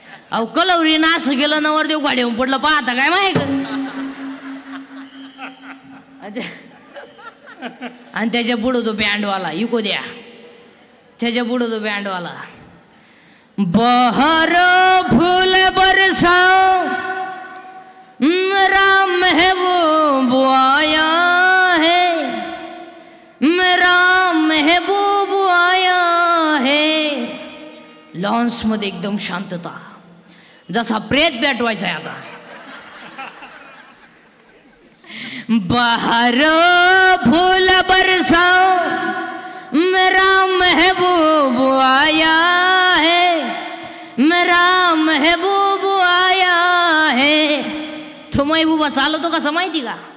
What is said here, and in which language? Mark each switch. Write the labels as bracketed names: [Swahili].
[Marathi] अहो कलवरीनं असं गेलं, नवरदेव गाडीवर पडलं. पाहता काय माहिती. आणि त्याच्या पुढं तो बँडवाला इको द्या. त्याच्या पुढं तो बँडवाला. [Hindi] बहर फूल बरसाओ मेरा महबूब आया है, मेरा महबूब आया है. [Marathi] लॉन्स मध्ये एकदम शांतता, जसा प्रेत पेटवायचा आहे आता. [Hindi] बहर फूल बरसाओ मेरा महबूब आया है, मेरा महबूब आया है. [Marathi] तो महबूबा चालवतो कसं माहिती का?